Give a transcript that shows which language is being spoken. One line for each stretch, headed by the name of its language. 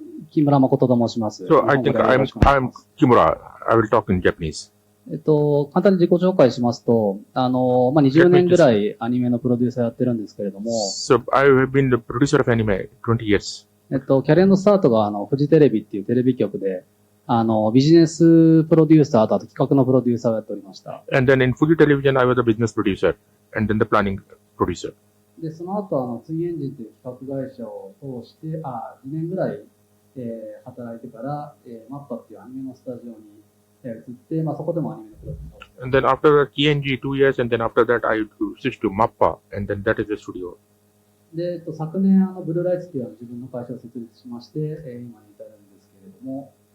Japanese: Kimura Makoto と申します。
English: So I think I'm Kimura. I will talk in Japanese.
Japanese: 簡単に自己紹介しますと、20年ぐらいアニメのプロデューサーやってるんですけれども、
English: So I have been the producer of anime 20 years.
Japanese: キャリアのスタートがフジテレビっていうテレビ局で、ビジネスプロデューサーとあと企画のプロデューサーをやっておりました。
English: And then in Fuji Television, I was a business producer and then the planning producer.
Japanese: で、その後、ツイエンジンという企画会社を通して、2年ぐらい、働いてから、マッパっていうアニメのスタジオに移って、そこでもアニメのプロデューサーをして。
English: And then after TNG 2 years, and then after that I switched to MAPPA, and then that is the studio.
Japanese: で、昨年、ブルーライツっていう自分の会社を設立しまして、今に至るんですけれども。